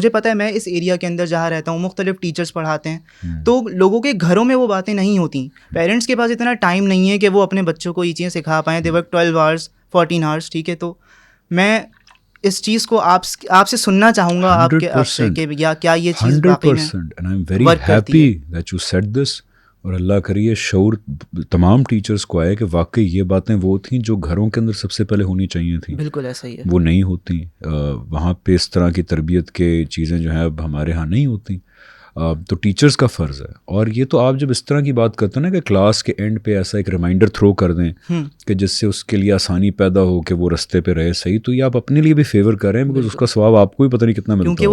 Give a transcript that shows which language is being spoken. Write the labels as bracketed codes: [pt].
[ur] مجھے پتہ ہے میں اس ایریا کے اندر جہاں رہتا ہوں مختلف ٹیچرس پڑھاتے ہیں, تو لوگوں کے گھروں میں وہ باتیں نہیں ہوتی, پیرنٹس کے پاس اتنا ٹائم نہیں ہے کہ وہ اپنے بچوں کو یہ چیزیں سکھا پائیں. [en] they work 12 hours 14 hours, [ur] ٹھیک ہے. تو میں اس چیز کو آپ سے سننا چاہوں گا, آپ سے کہ کیا یہ چیز واقعی میں [en] 100%. And I'm very happy that you said this. [ur] اور اللہ کریے شعور تمام ٹیچرز کو آئے کہ واقعی یہ باتیں وہ تھیں جو گھروں کے اندر سب سے پہلے ہونی چاہیے تھیں. بالکل ایسا ہی ہے, وہ نہیں ہوتی. وہاں پہ اس طرح کی تربیت کے چیزیں جو ہیں اب ہمارے ہاں نہیں ہوتی. تو ٹیچرز کا فرض ہے. اور یہ تو آپ جب اس طرح کی بات کرتے ہیں نا کہ کلاس کے اینڈ پہ ایسا ایک ریمائنڈر تھرو کر دیں کہ جس سے اس کے لیے آسانی پیدا ہو کہ وہ رستے پہ رہے صحیح, تو یہ آپ اپنے لیے بھی فیور کر رہے ہیں, بیکاز اس کا ثواب آپ کو بھی پتہ نہیں کتنا ملتا ہے.